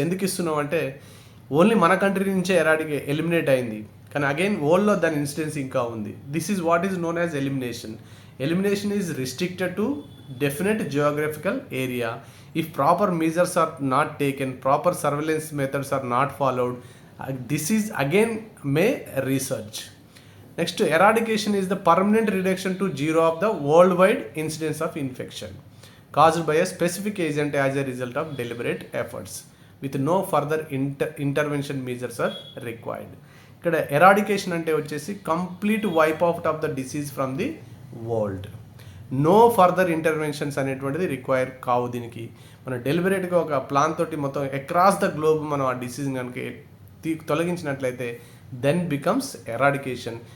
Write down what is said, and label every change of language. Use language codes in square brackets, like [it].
[te] ఎందుకు ఇస్తున్నాం అంటే ఓన్లీ మన కంట్రీ నుంచే ఎలిమినేట్ అయింది, కానీ అగైన్ వరల్డ్లో దాని ఇన్సిడెన్స్ ఇంకా ఉంది. [en] This is what is known as elimination. Elimination is restricted to definite geographical area. If proper measures are not taken, proper surveillance methods are not followed, disease again may research. Next, eradication is the permanent reduction to zero of the worldwide incidence of infection caused by a specific agent as a result of deliberate efforts. With no further intervention measures are required. [te] ఇక్కడ eradication అంటే వచ్చేసి [en] Complete wipe out of the disease from the world. [te] No further interventions అనేటువంటిది require కావు. దీనికి మనం డెలిబరేట్గా ఒక plan తోటి మొత్తం అక్రాస్ ద గ్లోబ్ మనం ఆ డిసీజ్ కనుక తొలగించినట్లయితే [en] Then becomes eradication.